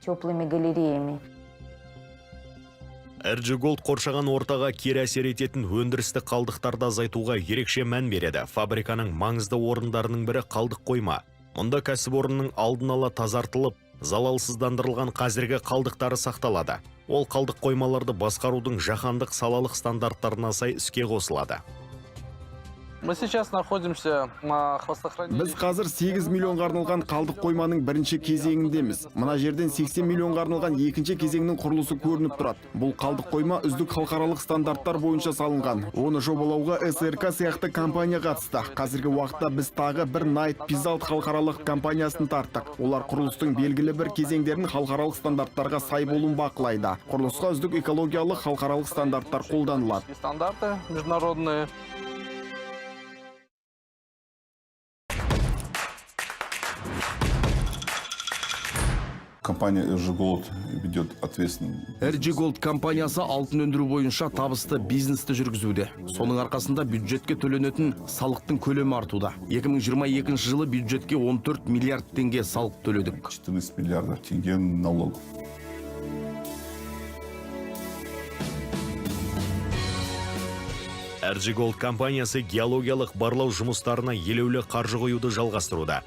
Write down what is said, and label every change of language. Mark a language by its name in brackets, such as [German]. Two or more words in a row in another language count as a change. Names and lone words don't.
[Kazakh] RG Gold қоршаған ортаға кері әсер ететін өндірісті қалдықтарды азайтуға ерекше мән береді. Фабриканың маңызды орындарының бірі қалдық қойма. Мұнда кәсіпорынның алдын ала тазартылып, залалсыздандырылған қазіргі қалдықтары сақталады. Ол қалдық қоймаларды басқарудың жаһандық салалық стандарттарына сай іске қосылады. [Russian] Мы сейчас находимся на хвостохранилище. [Kazakh] Біз қазір 8 миллионға арналған қалдық қойманың бірінші кезеңіндеміз. Мына жерден 80 миллионға арналған екінші кезеңнің құрылысы көрініп тұрады. Бұл қалдық қойма үздік халықаралық стандарттар бойынша салынған. Оны жобалауға СРК сияқты компания қатысты. Қазіргі уақытта біз тағы бір Night Pizalt халықаралық компаниясын тарттық. Олар құрылыстың белгілі бір кезеңдерін халықаралық стандарттарға сай болуын бақылайды. Құрылысқа үздік экологиялық халықаралық стандарттар қолданылады. [Russian] Стандарты международные. Компания RG Gold ведет ответственный. [Kazakh] RG Gold компаниясы алтын өндіру бойынша табысты бизнесті жүргізуде. Соның арқасында бюджетке төленетін салықтың көлемі артуда. 2022 жылы бюджетке 14 миллиард теңге салық төледік. [Russian] 14 миллиардов тенге налогов. [Kazakh] RG Gold компаниясы геологиялық барлау жұмыстарына елеулі қаржы қоюды жалғастыруда.